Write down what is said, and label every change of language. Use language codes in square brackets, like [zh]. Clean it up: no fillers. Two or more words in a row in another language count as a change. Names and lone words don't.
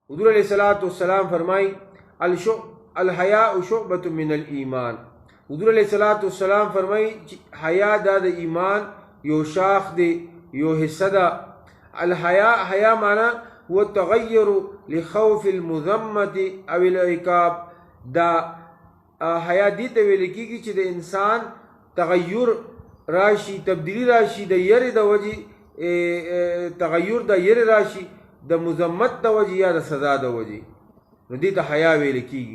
[ar] حضور علیہ الصلوۃ والسلام فرمائی الحیاء شعبۃ من الایمان. [ps] حضور علیہ الصلوۃ والسلام فرمائی حیا دا د ایمان یو شاخ دی، یو حصہ دا. [ar] الحیاء حیا معنی هو التغیر لخوف المذمة او العقاب. [ps] دا حیا دی ته ویل کیږي چې د انسان تغیر راشي، تبدیلی راشي د یری د وجې، تغیر د یری راشي د مذمت د وجې یا د سزا د وجې، نو دې ته حیا ویل کیږي.